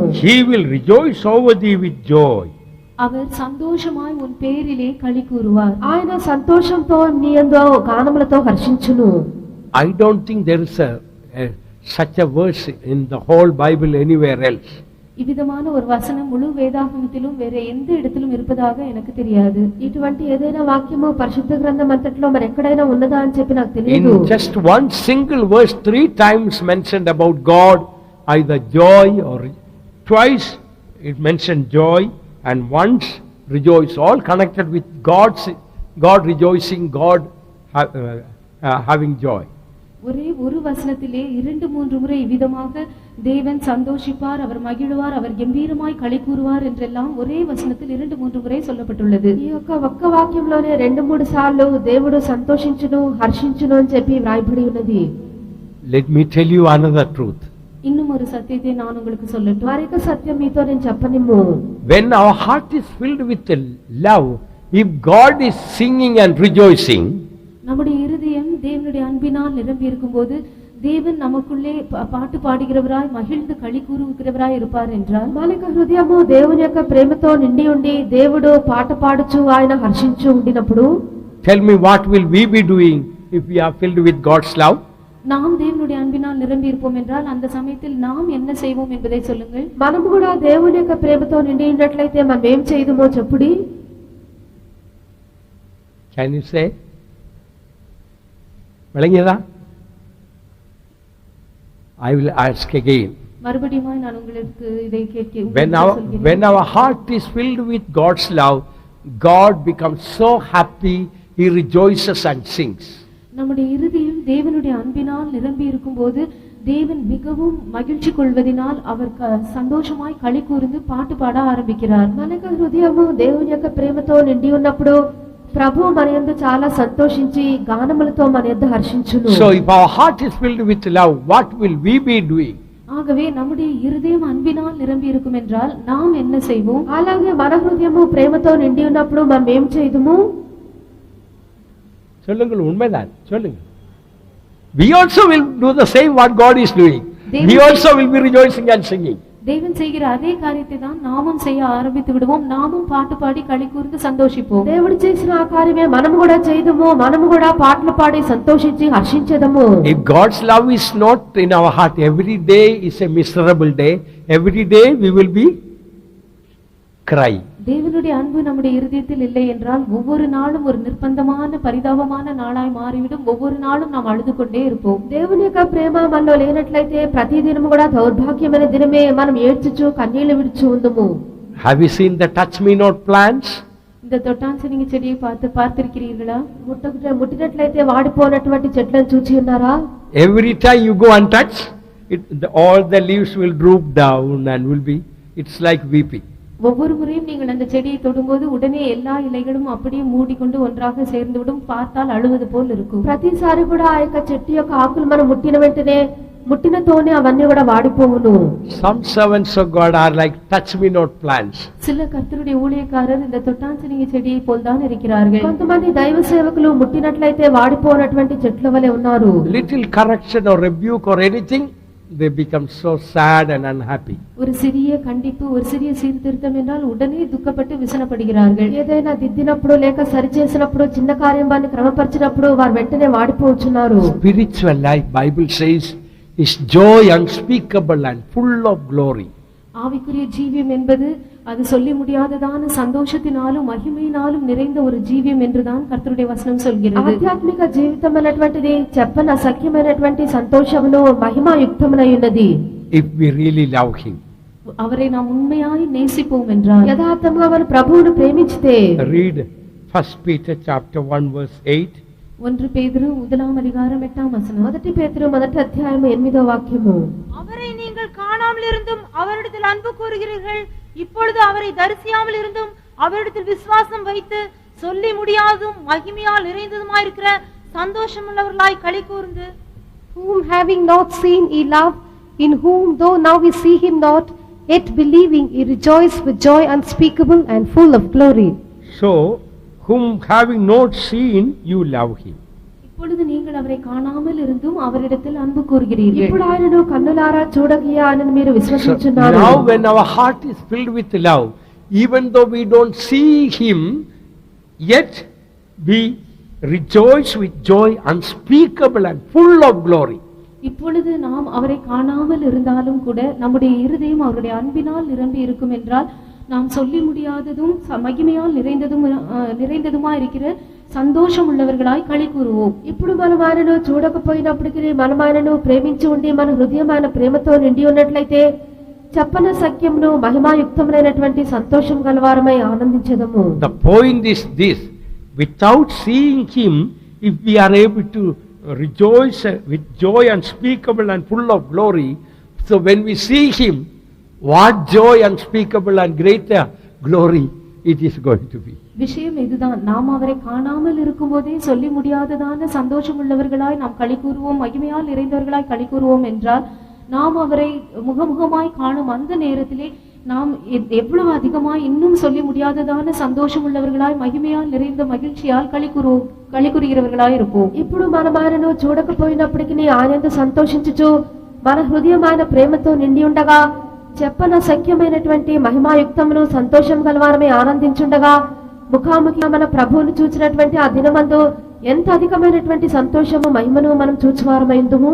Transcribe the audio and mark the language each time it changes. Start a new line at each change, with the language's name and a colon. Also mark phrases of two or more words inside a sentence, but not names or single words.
English: He will rejoice over thee with joy.
Tamil: அவர் சந்தோஷமாய் உன் பேரிலே களி கூறுவார்.
Telugu: ఆయన సంతోషంతో నీ యందు గానములతో హర్షించును.
English: I don't think there is such a verse in the whole Bible anywhere else.
Tamil: இவ்விதமான ஒரு வசனம் முழு வேதாகமத்திலும் வேற எந்த இடத்திலும் இருப்பதாக எனக்கு தெரியாது.
Telugu: ఇటువంటి ఏదైనా వాక్యము పరిశుద్ధ గ్రంథం అంతట్లో మరి ఎక్కడైనా ఉన్నదా అని చెప్పి నాకు తెలియదు.
English: In just one single verse, 3 times mentioned about God, either joy or twice it mentioned joy and once rejoice, all connected with God rejoicing, God having joy.
Tamil: ஒரே ஒரு வசனத்திலே 2-3 முறை இவ்விதமாக தேவன் சந்தோஷிப்பார், அவர் மகிழ்வார், அவர் கம்பீரமாய் களி கூறுவார் என்றெல்லாம் ஒரே வசனத்தில் 2-3 முறை சொல்லப்பட்டுள்ளது.
Telugu: ఈ యొక్క ఒక్క వాక్యంలోనే 2-3 సార్లు దేవుడు సంతోషించును హర్షించును అని చెప్పి వ్రాయబడి ఉన్నది.
English: Let me tell you another truth.
Tamil: இன்னும் ஒரு சத்தியத்தை நான் உங்களுக்கு சொல்லட்டும்.
Telugu: మరొక సత్యం మీతో నేను చెప్పనిమ్ము.
English: When our heart is filled with love, if God is singing and rejoicing,
Tamil: நம்முடைய இருதயம் தேவனுடைய அன்பினால் நிரம்பி இருக்கும்போது தேவன் நமக்குள்ளே பாட்டு பாடுகிறவராய் மகிழ்ந்து களி கூறுகிறவராய் இருப்பார் என்றால்,
Telugu: మన యొక్క హృదయము దేవుని యొక్క ప్రేమతో నిండి ఉండి దేవుడు పాట పాడుచు ఆయన హర్షించు ఉండినప్పుడు,
English: tell me what will we be doing if we are filled with God's love?
Tamil: நாம் தேவனுடைய அன்பினால் நிரம்பி இருப்போம் என்றால் அந்த சமயத்தில் நாம் என்ன செய்வோம் என்பதை சொல்லுங்கள்.
Telugu: మనము కూడా దేవుని యొక్క ప్రేమతో నిండి ఉన్నట్లయితే మనం ఏం చేయదుమో చెప్పుడి.
English: Can you say? விளங்கியதா? I will ask again.
Tamil: மறுபடியும் நான் உங்களுக்கு இதை கேட்க
English: When our heart is filled with God's love, God becomes so happy, He rejoices and sings.
Tamil: நம்முடைய இருதயம் தேவனுடைய அன்பினால் நிரம்பி இருக்கும்போது தேவன் மிகவும் மகிழ்ச்சி கொள்வதினால் அவர் சந்தோஷமாய் களி கூர்ந்து பாட்டு பாட ஆரம்பிக்கிறார்.
Telugu: మన యొక్క హృదయము దేవుని యొక్క ప్రేమతో నిండి ఉన్నప్పుడు ప్రభువు మన యందు చాలా సంతోషించి గానములతో మన యందు హర్షించును.
English: So if our heart is filled with love, what will we be doing?
Tamil: ஆகவே நம்முடைய இருதயம் அன்பினால் நிரம்பி இருக்கும் என்றால் நாம் என்ன செய்வோம்?
Telugu: అలాగే మన హృదయము ప్రేమతో నిండి ఉన్నప్పుడు మనం ఏం చేయదుము?
Tamil: சொல்லுங்கள், உண்மைதான் சொல்லுங்கள்.
English: We also will do the same what God is doing. We also will be rejoicing and singing.
Tamil: தேவன் செய்கிற அதே காரியத்தை தான் நாமும் செய்ய ஆரம்பித்து விடுவோம். நாமும் பாட்டு பாடி களி கூர்ந்து சந்தோஷிப்போம்.
Telugu: దేవుడు చేసిన ఆ కార్యమే మనము కూడా చేయదుము. మనము కూడా పాటలు పాడి సంతోషించి హర్షించెదము.
English: If God's love is not in our heart, every day is a miserable day. Every day we will be crying.
Tamil: தேவனுடைய அன்பு நம்முடைய இருதயத்தில் இல்லை என்றால் ஒவ்வொரு நாளும் ஒரு நிர்பந்தமான பரிதாபமான நாளாய் மாறிவிடும். ஒவ்வொரு நாளும் நாம் அழுது கொண்டே இருப்போம்.
Telugu: దేవుని యొక్క ప్రేమ మనలో లేనట్లయితే ప్రతి దినము కూడా దౌర్భాగ్యమైన దినమే మనం ఏడ్చుచు కన్నీళ్లు విడుచు ఉందుము.
English: Have you seen the touch me not plants?
Tamil: இந்த தொட்டான்சனிங்க செடியை பார்த்திருக்கிறீர்களா?
Telugu: ముట్టినట్లయితే వాడిపోనటువంటి చెట్లను చూచి ఉన్నారా?
English: Every time you go and touch it, all the leaves will droop down and will be, it's like weeping.
Tamil: ஒவ்வொரு முறையும் நீங்கள் அந்த செடியை தொடும்போது உடனே எல்லா இலைகளும் அப்படியே மூடிக்கொண்டு ஒன்றாக சேர்ந்துவிடும். பார்த்தால் அழுவது போல் இருக்கும்.
Telugu: ప్రతిసారి కూడా ఆ యొక్క చెట్టు యొక్క ఆకులు మనం ముట్టిన వెంటనే ముట్టినతోనే అవన్నీ కూడా వాడిపోవును.
English: Some servants of God are like touch me not plants.
Tamil: சில கர்த்தருடைய ஊழியக்காரர் இந்த தொட்டான்சனிங்க செடியை போல் தான் இருக்கிறார்கள்.
Telugu: కొంతమంది దైవ సేవకులు ముట్టినట్లయితే వాడిపోనటువంటి చెట్ల వలె ఉన్నారు.
English: Little correction or rebuke or anything, they become so sad and unhappy.
Tamil: ஒரு சிறிய கண்டிப்பு, ஒரு சிறிய சீர்திருத்தம் என்றால் உடனே துக்கப்பட்டு விசனப்படுகிறார்கள்.
Telugu: ఏదైనా దిద్దినప్పుడు లేక సరి చేసినప్పుడు చిన్న కార్యాన్ని క్రమపరిచినప్పుడు వారు వెంటనే వాడిపోవచ్చున్నారు.
English: Spiritual life, Bible says, is joy unspeakable and full of glory.
Tamil: ஆவிக்குரிய ஜீவியம் என்பது அது சொல்லி முடியாததான சந்தோஷத்தினாலும் மகிமையினாலும் நிறைந்த ஒரு ஜீவியம் என்றுதான் கர்த்தருடைய வசனம் சொல்கிறது.
Telugu: ఆధ్యాత్మిక జీవితం అనేటువంటిది చెప్పన సఖ్యమైనటువంటి సంతోషమును మహిమాయుక్తమునై ఉన్నది.
English: If we really love Him.
Tamil: அவரை நாம் உண்மையாய் நேசிப்போம் என்றால்,
Telugu: యథార్థంగా మన ప్రభువును ప్రేమించితే.
English: Read 1 Peter chapter 1 verse 8.
Tamil: 1 பேதுரு 1-8 வசனம்.
Telugu: 1 பேதுரு 1 అధ్యాయం 8వ వాక్యము.
Tamil: அவரை நீங்கள் காணாமல் இருந்தும் அவரிடத்தில் அன்பு கூறுகிறீர்கள். இப்பொழுது அவரை தரிசியாமல் இருந்தும் அவரிடத்தில் விசுவாசம் வைத்து சொல்லி முடியாதும் மகிமையால் நிறைந்ததுமாயிருக்கிற சந்தோஷமுள்ளவர்களாய் களி கூர்ந்து,
English: whom having not seen ye love, in whom though now we see him not, yet believing ye rejoice with joy unspeakable and full of glory. So, whom having not seen, you love Him.
Tamil: இப்பொழுது நீங்கள் அவரை காணாமல் இருந்தும் அவரிடத்தில் அன்பு கூறுகிறீர்கள்.
Telugu: ఇప్పుడు ఆయనను కన్నులారా చూడగియా ఆయనను మీరు విశ్వసించున్నారు.
English: Now when our heart is filled with love, even though we don't see Him, yet we rejoice with joy unspeakable and full of glory.
Tamil: இப்பொழுது நாம் அவரை காணாமல் இருந்தாலும் கூட நம்முடைய இருதயம் அவருடைய அன்பினால் நிரம்பி இருக்கும் என்றால் நாம் சொல்லி முடியாததும் மகிமையால் நிறைந்ததுமா இருக்கிற సంతోషం உள்ளவர்களாய் களி கூறுவோம்.
Telugu: ఇప్పుడు మనం ఆయనను చూడకపోయినప్పటికీ మనం ఆయనను ప్రేమించి ఉండి మన హృదయం ఆయన ప్రేమతో నిండి ఉన్నట్లయితే చెప్పన సఖ్యమును మహిమాయుక్తమైనటువంటి సంతోషం గలవారమై ఆనందించెదము.
English: The point is this: without seeing him, if we are able to rejoice with joy unspeakable and full of glory, so when we see him, what joy unspeakable and greater glory it is going to be.
Tamil: விஷயம் இதுதான், நாம் அவரை காணாமல் இருக்கும்போதே சொல்லி முடியாததான சந்தோஷம் உள்ளவர்களாய் நாம் களி கூறுவோம், மகிமையால் நிறைந்தவர்களாய் களி கூறுவோம் என்றால் நாம் அவரை முகமுகமாய் காணும் அந்த நேரத்திலே நாம் எவ்வளவு அதிகமாய் இன்னும் சொல்லி முடியாததான சந்தோஷம் உள்ளவர்களாய் மகிமையால் நிறைந்த மகிழ்ச்சியால் களி கூறுகிறவர்களாய் இருப்போம்.
Telugu: ఇప్పుడు మనం ఆయనను చూడకపోయినప్పటికీ ఆనంద సంతోషించుచు మన హృదయం ఆయన ప్రేమతో నిండి ఉండగా చెప్పన సఖ్యమైనటువంటి మహిమాయుక్తమును సంతోషం గలవారమే ఆనందించుండగా ముఖాముఖి మన ప్రభువును చూచినటువంటి ఆ దినమందు ఎంత అధికమైనటువంటి సంతోషము మహిమను మనం చూచువారమైందుము.